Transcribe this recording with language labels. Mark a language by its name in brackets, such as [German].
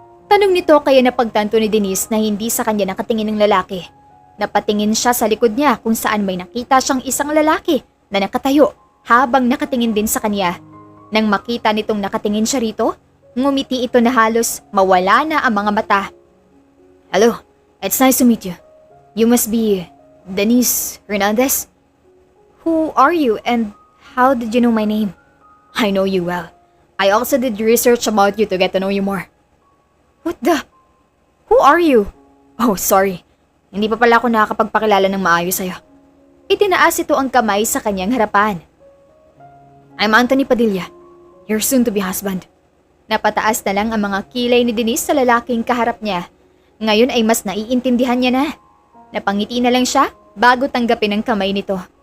[Filipino] Tanong nito kaya napagtanto ni Denise na hindi sa kanya nakatingin ng lalaki. Napatingin siya sa likod niya kung saan may nakita siyang isang lalaki na nakatayo habang nakatingin din sa kanya. Nang makita nitong nakatingin siya rito, ngumiti ito na halos mawala na ang mga mata. [English] "Hello, it's nice to meet you. You must be Denise Hernandez? Who are you and how did you know my name?" "I know you well. I also did research about you to get to know you more." "What the? Who are you?" "Oh, sorry. [Filipino] Hindi pa pala ako nakakapagpakilala ng maayos sa'yo." Itinaas ito ang kamay sa kanyang harapan. [English] "I'm Anthony Padilla, your soon-to-be husband." [Filipino] Napataas na lang ang mga kilay ni Denise sa lalaking kaharap niya. Ngayon ay mas naiintindihan niya na. Napangiti na lang siya bago tanggapin ang kamay nito.